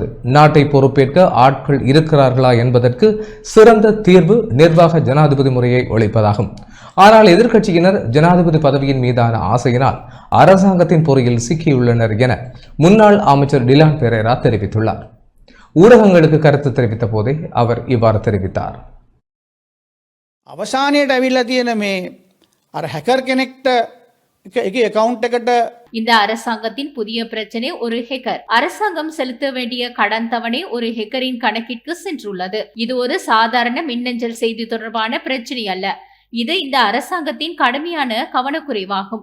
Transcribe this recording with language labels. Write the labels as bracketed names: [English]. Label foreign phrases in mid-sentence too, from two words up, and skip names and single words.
[Tamil] நாட்டை பொறுப்பேற்க ஆட்கள் இருக்கிறார்களா என்பதற்கு சிறந்த தீர்வு நிர்வாக ஜனாதிபதி முறையை ஒழிப்பதாகும். ஆனால் எதிர்க்கட்சியினர் ஜனாதிபதி பதவியின் மீதான ஆசையினால் அரசாங்கத்தின் பொறியில் சிக்கியுள்ளனர் என முன்னாள் அமைச்சர் டிலான் பெரேரா தெரிவித்துள்ளார். ஊடகங்களுக்கு கருத்து தெரிவித்த போதே அவர் இவ்வாறு தெரிவித்தார். [Sinhala] අවසානයට ඇවිල්ලා තියෙන මේ අර හැකර් කෙනෙක්ට [Tamil] இந்த அரசாங்கத்தின் புதிய பிரச்சனை ஒரு ஹேக்கர். அரசாங்கம் செலுத்த வேண்டிய கடன் தவணை ஒரு ஹேக்கரின் கணக்கிற்கு சென்றுள்ளது. இது ஒரு சாதாரண மின்னஞ்சல் செய்தி தொடர்பான பிரச்சனை அல்ல. இது இந்த அரசாங்கத்தின் கடுமையான கவனக்குறைவாகும்.